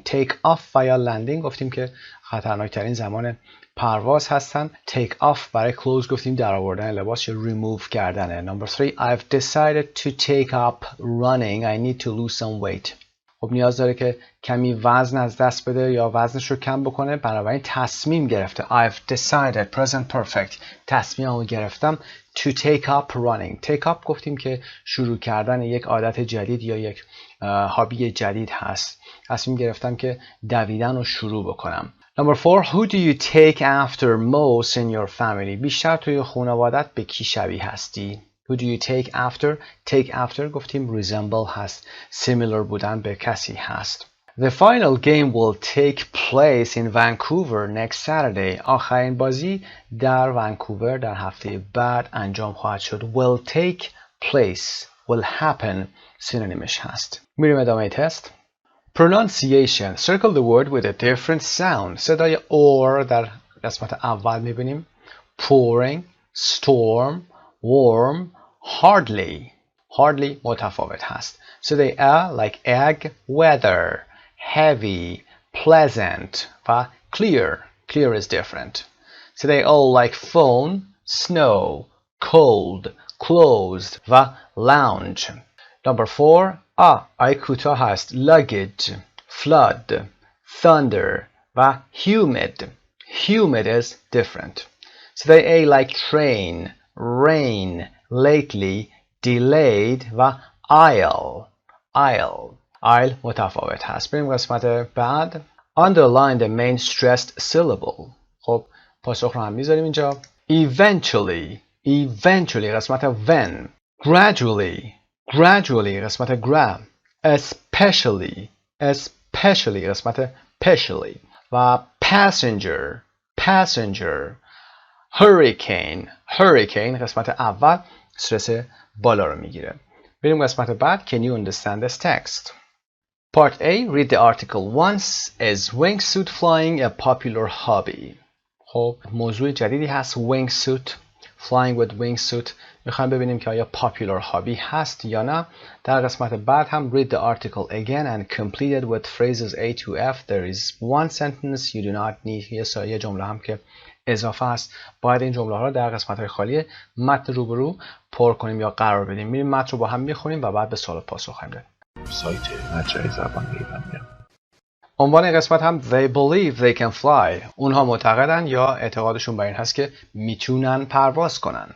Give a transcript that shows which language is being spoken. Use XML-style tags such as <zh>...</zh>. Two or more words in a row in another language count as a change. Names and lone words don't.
<en>take off</en> <fa>و یا landing گفتیم که خطرناکترین زمان پرواز هستن.</fa> <en>take off</en> <fa>برای clothes گفتیم در آوردن لباس یا remove کردنه.</fa> <en>number 3 I've decided to take up running. I need to lose some weight.</en> <fa>خب نیاز داره که کمی وزن از دست بده یا وزنش رو کم بکنه، بنابراین تصمیم گرفته.</fa> <en>I've decided present perfect</en> <fa>تصمیم رو گرفتم</fa> <en>to take up running. take up</en> <fa>گفتیم که شروع کردن یک عادت جدید یا یک هابی جدید هست. تصمیم گرفتم که دویدن رو شروع بکنم.</fa> <en>Number 4 Who do you take after most in your family?</en> <fa>بیشتر توی خانوادت به کی شبیه هستی؟</fa> <en>Who do you take after? take after گفتیم resemble هست.</en> <fa>similar بودن به کسی هست.</fa> <en>The final game will take place in Vancouver next Saturday.</en> <fa>آخرین بازی در ونکوور در هفته بعد انجام خواهد شد.</fa> <en>will take place will happen سینونیمش هست.</en> <fa>میریم ادامه تست. Pronunciation.</fa> <en>Circle the word with a different sound.</en> <fa>صدای or در قسمت اول میبینیم.</fa> <en>pouring, storm, warm, hardly. hardly</en> <fa>متفاوت هست. صدای</fa> <en>like egg, weather, heavy, pleasant و clear. clear is different. صدای like phone, snow, cold, closed و lounge. Number 4 I</en> <fa>کوتاه هست.</fa> <en>luggage, flood, thunder و humid. humid is different. صدای like train, rain, lately, delayed و aisle</en> <fa>متفاوت هست.</fa> <en>بریم قسمت بعد. Underline the main stressed syllable.</en> <fa>خب پاسخ رو هم میذاریم اینجا.</fa> <en>Eventually قسمت when. Gradually قسمت gra. Especially قسمت specially. و passenger.</en> <fa>Hurricane قسمت اول استرس بالا رو میگیره. بریم قسمت بعد.</fa> <en>Can you understand this text? Part A. Read the article. Once is wingsuit flying a popular hobby.</en> <fa>خب موضوع جدیدی هست.</fa> <en>wingsuit. Flying with wingsuit.</en> <fa>میخوایم ببینیم که آیا</fa> <en>popular hobby</en> <fa>هست یا نه. در قسمت بعد هم</fa> <en>read the article again and complete it with phrases A to F. There is one sentence you do not need.</en> <fa>یه جمله هم که اضافه است. باید این جمله ها رو در قسمت های خالی متن روبرو پر کنیم یا قرار بدیم. میریم متن رو با هم میخونیم و بعد به سوال پاسخ خواهیم داد. سایت مجموعه زبان ایرانی. عنوان قسمت هم</fa> <en>They believe they can fly.</en> <fa>اونها معتقدن یا اعتقادشون بر این هست که میتونن پرواز کنن.</fa>